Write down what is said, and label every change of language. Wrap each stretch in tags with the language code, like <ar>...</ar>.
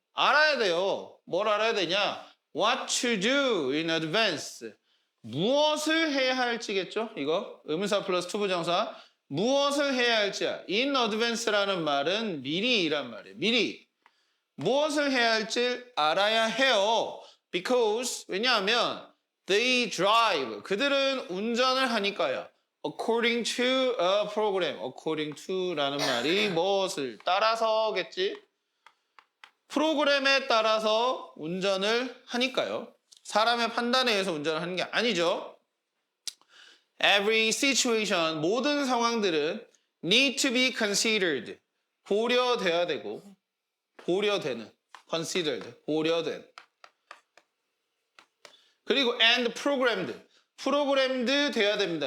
<ko>알아야 돼요. 뭘 알아야 되냐?</ko> <en>What to do in advance.</en> <ko>무엇을 해야 할지겠죠? 이거 의문사 플러스 투부정사. 무엇을 해야 할지야.</ko> <en>In advance</en> <ko>라는 말은 미리란 말이에요. 미리. 무엇을 해야 할지 알아야 해요.</ko> <en>Because</en> <ko>왜냐하면</ko> <en>they drive.</en> <ko>그들은 운전을 하니까요.</ko> <en>According to a program. According to</en> <ko>라는 말이 무엇을 따라서겠지? 프로그램에 따라서 운전을 하니까요. 사람의 판단에 의해서 운전을 하는 게 아니죠.</ko> <en>Every situation,</en> <ko>모든 상황들은</ko> <en>need to be considered.</en> <ko>고려돼야 되고, 고려되는, considered, 고려된. 그리고</ko> <en>and programmed, programmed</en> <ko>돼야 됩니다.</ko>